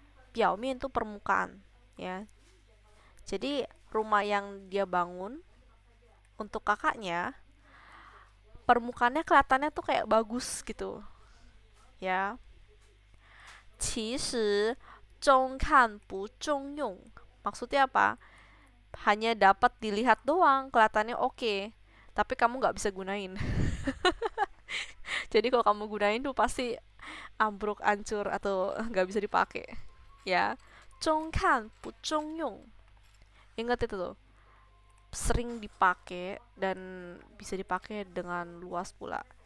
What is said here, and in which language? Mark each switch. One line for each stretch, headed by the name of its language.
Indonesian: 表面 itu permukaan, ya. Jadi rumah yang dia bangun untuk kakaknya, permukaannya kelihatannya tuh kayak bagus gitu, ya.
Chinese: 其实中看不中用,
Indonesian: maksudnya apa? Hanya dapat dilihat doang, kelihatannya oke, tapi kamu nggak bisa gunain. Jadi kalau kamu gunain tuh pasti ambruk, hancur atau nggak bisa dipakai.
Chinese: Ya, 中看不中用.
Indonesian: Ingat itu tuh, sering dipakai dan bisa dipakai dengan luas pula.